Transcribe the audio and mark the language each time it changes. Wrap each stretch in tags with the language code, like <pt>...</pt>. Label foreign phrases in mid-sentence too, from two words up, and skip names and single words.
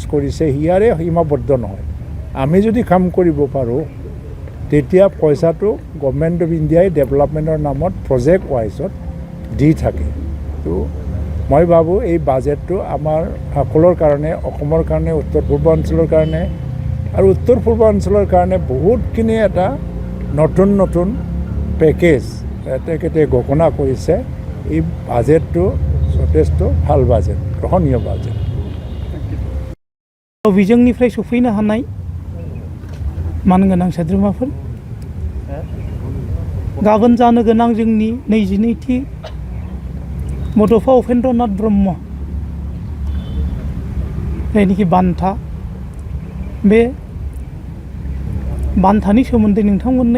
<as>কৰিছে হিয়াৰে সীমাবদ্ধ নহয় আমি যদি কাম কৰিব পাৰো তেতিয়া পইচাটো গভৰ্নমেন্ট অফ ইণ্ডিয়াই ডেভেলপমেন্টৰ নামত</as> <en>project wise</en> <as>দি থাকে তো মই ভাবো এই বাজেটটো আমাৰ সকলৰ কাৰণে অসমৰ কাৰণে উত্তৰ পূৰ্বাঞ্চলৰ কাৰণে আৰু উত্তৰ পূৰ্বাঞ্চলৰ কাৰণে বহুতখিনি এটা নতুন পেকেজ তেখেতে ঘোষণা কৰিছে এই বাজেটটো যথেষ্ট ভাল বাজেট গ্ৰহণীয় বাজেট</as> <brx>बिजोंनिफ्राय सफैनो हानाय मानगोनां सोद्रोमाफोर गाबोन जानो गोनां जोंनि 22थि बड'फा उपेन्द्रनाथ ब्रह्म जायनिखि बान्था बे बान्थानि सोमोन्दै नोंथांमोननो</brx>